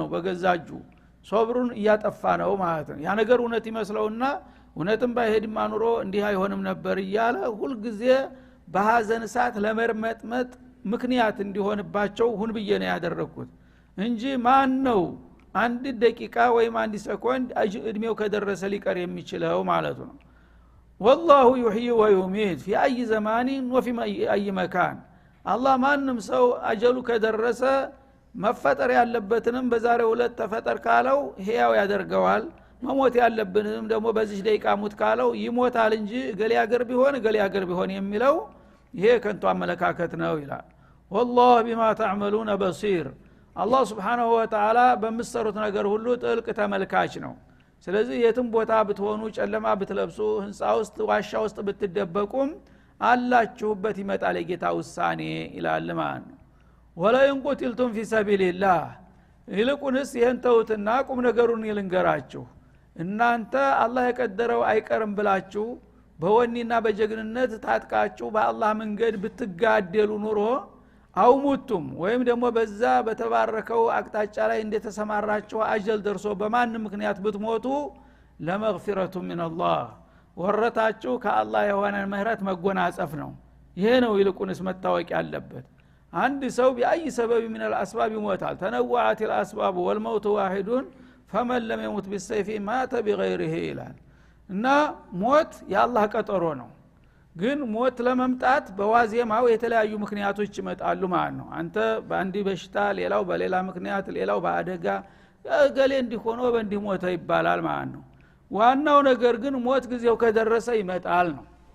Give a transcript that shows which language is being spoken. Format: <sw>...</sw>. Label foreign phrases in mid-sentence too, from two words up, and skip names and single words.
<am>በገዛጁ ሶብሩን እያጠፋ ነው ማለት ነው ያ ነገር እውነት ይመስለውና እውነትም ባይሄድማ ኑሮ እንዲህ አይሆንም ነበር እያለ ሁሉ ጊዜ በሐዘን ሰዓት ለመርመጥመጥ ምክንያት እንዲሆንባቸው ሁን ብዬ ነው ያደረኩት እንጂ ማን ነው አንድ ደቂቃ ወይም አንድ ሰኮንድ እድሜው ከደረሰ ሊቀር የሚችለው ማለት ነው</am> <ar>والله يحيي ويميت في اي زمان وفي اي مكان الله</ar> <am>ማንም ሰው አጀሉ ከደረሰ መፈጠር ያለበትንም በዛሬው ዕለት ተፈጠር ካለው ህያው ያደርገዋል መሞት ያለብንም ደግሞ በዚህ ደቂቃ ሙት ካለው ይሞታል እንጂ ገሊ ሀገር ቢሆን የሚለው ይሄ ከንቱ አመለካከት ነው ይላል</am> <ar>والله بما تعملون بصير</ar> <am>አላህ</am> <ar>سبحانه وتعالى</ar> <am>በመሰሩት ነገር ሁሉ ጥልቅ ተመልካች ነው ስለዚህ የትም ቦታ ብትሆኑ ጨለማ ብትለብሱ ህንጻ ውስጥ ዋሻ ውስጥ ብትደበቁም አላችሁበት ይመጣል የጌታ ውሳኔ ይላል ማለት ነው</am> <ar>ولئن قتلتم في سبيل الله</ar> <am>ይልቁንስ ይሄን ተውትና ቁም ነገሩን ይልንገራችሁ እናንተ አላህ የቀደረው አይቀርም ብላችሁ በወኒና በጀግንነት ታጥቃችሁ በአላህ መንገድ ብትጋደሉ ኑሮ አውሙቱም ወይም ደግሞ በዛ በተባረከው አቅጣጫ ላይ እንደተሰማራችሁ አጀል ደርሶ በማን ምክንያት ብትሞቱ ለመግፊረቱ</am> <ar>من الله</ar> <am>ወረታችሁ ከአላህ የሆነ ምህረት መጎናጸፍ ነው ይሄ ነው ይልቁንስ መታወቅ ያለበት አንድ ሰው በአይ ሰበብ</am> <ar>من الاسباب</ar> <am>ይሞታል</am> <ar>تنوعت الاسباب والموت واحد فمن لم يمت بالسيف مات بغيره</ar> <am>ይላል እና ሞት የአላህ ቀጠሮ ነው ግን ሞት ለመምጣት በዋዜማው የተለያዩ ምክንያቶች ይመጣሉ ማለት ነው አንተ በአንዲ በሽታ ሌላው በሌላ ምክንያት ሌላው በአደጋ ገሌ እንዲሆኖ በእንዲህ ሞተ ይባላል ማለት ነው ዋናው ነገር ግን ሞት ጊዜው ከደረሰ ይመጣል ነው</am>